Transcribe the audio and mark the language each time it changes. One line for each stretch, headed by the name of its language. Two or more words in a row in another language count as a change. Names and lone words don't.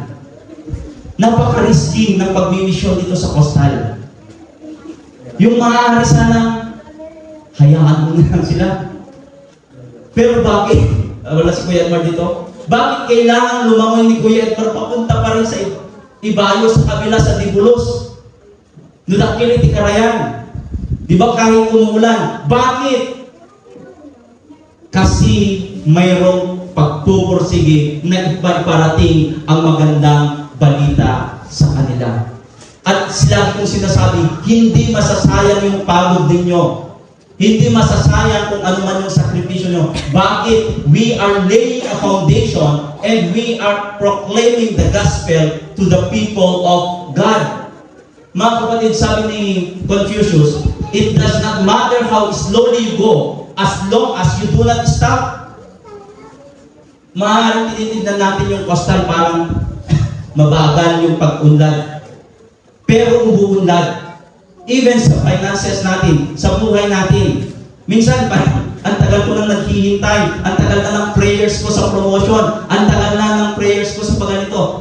Filipino: Napaka-risky ng pagmimisyon dito sa Coastal. Yung maaari sanang hayaan mo na lang sila. Pero bakit? Wala si Kuya Edmar dito. Bakit kailangan lumangoy ni Kuya Edmar papunta pa rin sa Ibayo sa kabila sa Dibulos?
Iloko: Nudakili ti Karayan.
Filipino: Di ba kahit umuulan? Bakit? Kasi mayroong pagpupursige na iparating ang magandang balita sa kanila. At sila kong sinasabi, hindi masasayang yung pagod ninyo. Hindi masasayang kung ano man yung sakripisyo nyo. Bakit?
English: We are laying a foundation and we are proclaiming the gospel to the people of God.
Filipino: Mga kapatid, sabi ni Confucius,
English: it does not matter how slowly you go as long as you do not stop.
Filipino: Maaaring tinitignan natin yung Coastal parang mabagal yung pag-unlad. Pero umuunlad. Even sa finances natin, sa buhay natin. Minsan, ang tagal ko nang naghihintay, ang tagal na ng prayers ko sa promotion, ang tagal na ng prayers ko sa pagganito.